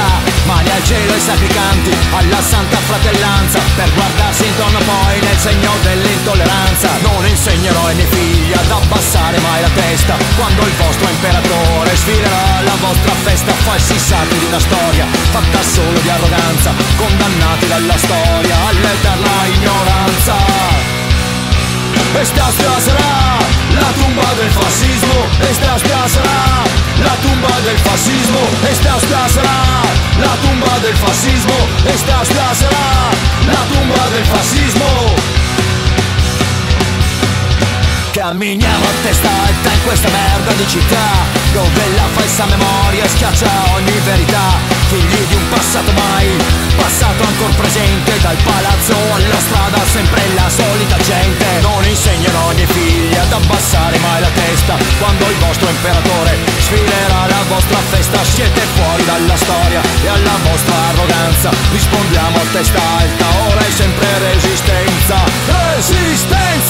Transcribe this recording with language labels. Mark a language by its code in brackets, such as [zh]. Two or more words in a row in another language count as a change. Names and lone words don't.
[it] Mani al cielo e sacri canti alla santa fratellanza, per guardarsi intorno poi nel segno dell'intolleranza. Non insegnerò ai miei figli ad abbassare mai la testa, quando il vostro imperatore sfilerà la vostra festa. Falsi sacri di una storia fatta solo di arroganza, condannati dalla storia all'eterna ignoranza. [es] Esta sarà la tumba del fascismo, esta sarà la tumba del fascismo, esta sarà la tumba del fascismo, esta sarà la tumba del fascismo. [it] Camminiamo a testa alta in questa merda di città, dove la falsa memoria schiaccia ogni verità. Figli di un passato mai, passato ancora presente, dal palazzo alla strada sempre la solita gente. Non insegnerò ai miei figli ad abbassare mai la testa, quando il vostro imperatore sfilerà la vostra festa. Siete fuori dalla storia e alla vostra arroganza rispondiamo a testa alta, ora è sempre resistenza. Resistenza!